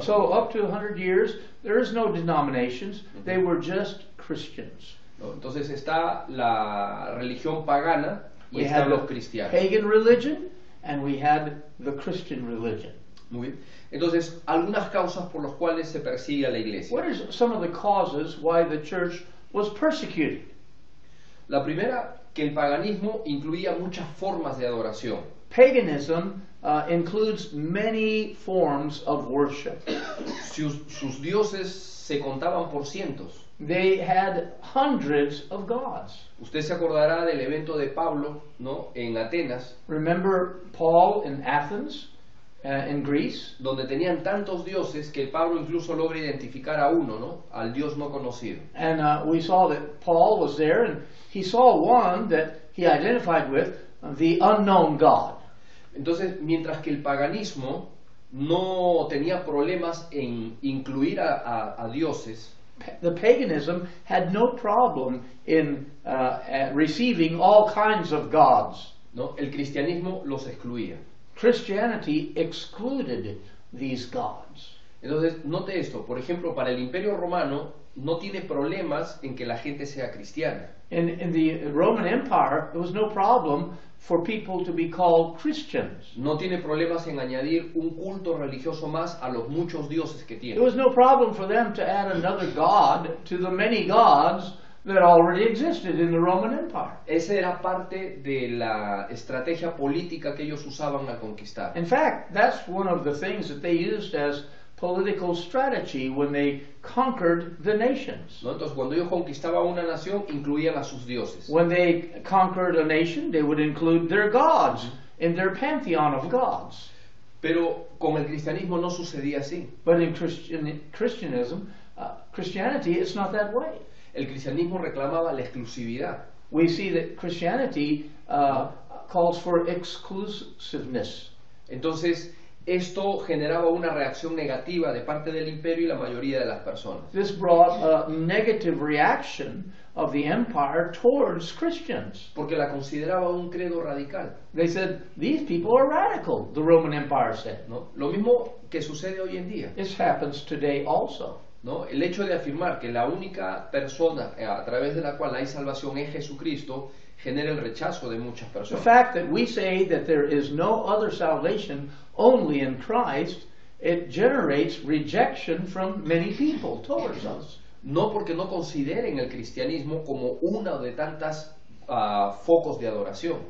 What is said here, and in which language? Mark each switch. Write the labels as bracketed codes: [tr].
[en] So [es] conocer, [en] up to 100 years, there is no denominations. They were just Christians. [es] ¿no? Entonces está la religión pagana y [en] We [es] están [en] had [es] los [en] the [es] cristianos. [en] pagan religion, and we had the Christian religion. [es] Muy bien. Entonces, algunas causas por las cuales se persigue a la iglesia. [en] What are some of the causes why the church was persecuted? [es] La primera, que el paganismo incluía muchas formas de adoración. [en] Paganism includes many forms of worship. [es] Sus dioses se contaban por cientos. [en] They had hundreds of gods. [es] Usted se acordará del evento de Pablo, ¿no? En Atenas, [en] Remember Paul in Athens, in Greece? [es] donde tenían tantos dioses que Pablo incluso logra identificar a uno, ¿no? Al dios no conocido. [en] And we saw that Paul was there, and he saw one that he identified with, the unknown God. [es] Entonces, mientras que el paganismo no tenía problemas en incluir a dioses, [en] The paganism had no problem in receiving all kinds of gods. [es] ¿no? El cristianismo los excluía. [en] Christianity excluded these gods. [es] Entonces, note esto, por ejemplo, para el Imperio Romano no tiene problemas en que la gente sea cristiana. [en] In the Roman Empire, there was no problem for people to be called Christians. [es] No tiene problemas en añadir un culto religioso más a los muchos dioses que [en] There [es] tiene. [en] was no problem for them to add another god to the many gods that already existed in the Roman Empire. [es] Esa era parte de la estrategia política que ellos usaban al conquistar. [en] In fact, that's one of the things that they used as political strategy when they conquered the nations. [es] ¿No? Entonces, cuando ellos conquistaban una nación, incluían a sus dioses. [en] When they conquered a nation, they would include their gods in their pantheon of gods. [es] Pero con el cristianismo no sucedía así. [en] But in Christianity, it's not that way. [es] El cristianismo reclamaba la exclusividad. [en] We see that Christianity calls for exclusiveness. [es] Entonces, esto generaba una reacción negativa de parte del imperio y la mayoría de las personas. [en] This brought a negative reaction of the empire towards Christians. [es] Porque la consideraba un credo radical. [en] They said, these people are radical, the Roman Empire said. [es] ¿No? Lo mismo que sucede hoy en día. [en] This happens today also. [es] ¿No? El hecho de afirmar que la única persona a través de la cual hay salvación es Jesucristo genera el rechazo de muchas [en] The [es] personas. [en] fact that we say that there is no other salvation only in Christ, it generates rejection from many people towards us. [es] No porque no consideren el cristianismo como una de tantas focos de adoración.